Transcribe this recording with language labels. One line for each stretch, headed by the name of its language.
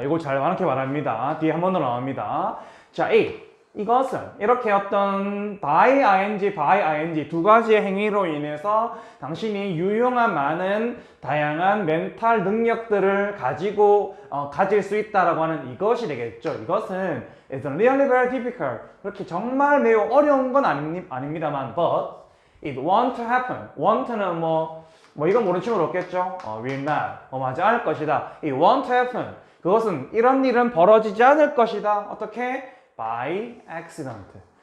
Korean: 이거 잘 많게 말합니다. 뒤에 한 번 더 나옵니다. 자, 이것은 이렇게 어떤 by ing 두 가지의 행위로 인해서 당신이 유용한 많은 다양한 멘탈 능력들을 가질 수 있다라고 하는 이것이 되겠죠. 이것은
English: It's really very difficult.
Korean: 그렇게 정말 매우 어려운 건 아닙니다만,
English: but it won't happen.
Korean: won't는 이건 모르는 친구는 없겠죠.
English: will not.
Korean: 하지 않을 것이다.
English: It won't happen.
Korean: 그것은 이런 일은 벌어지지 않을 것이다. 어떻게?
English: By accident.